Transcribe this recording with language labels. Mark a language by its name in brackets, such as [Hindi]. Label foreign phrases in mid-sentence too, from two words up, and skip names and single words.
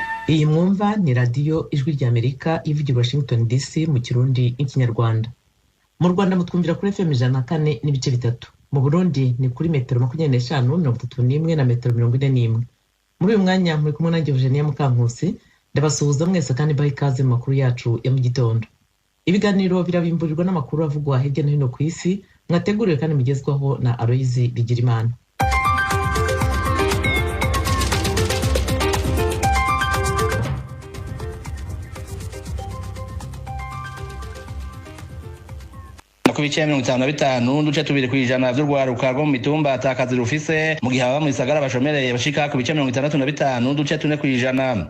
[Kinyarwanda] Iyi mwumva ni radiyo ijwi ry'Amerika ivugira Washington DC mu Kirundi n'ikinyarwanda. Mu Rwanda mutwumvira kuri FM 104.3. Mu Burundi ni kuri metero 25, 31 na metero 41. Muri uyu mwanya muri kumwe nanjye Eugenia Mukankusi, ndabasuhuza mwese kandi baha ikaze mu makuru yacu ya mu gitondo. Ibiganiro birabimburirwa n'amakuru avugwa hirya no hino ku isi, mwateguriwe kandi mugezwaho na Aloyizi Bigirimana. [Rundi] Ku bice 55 duce tubiri kwijana vy'urwaruka rwo mu mitumba atakazi rufise mu gihe aba mu isagara bashomereye bashika ku bice 65 duce tune kwijana.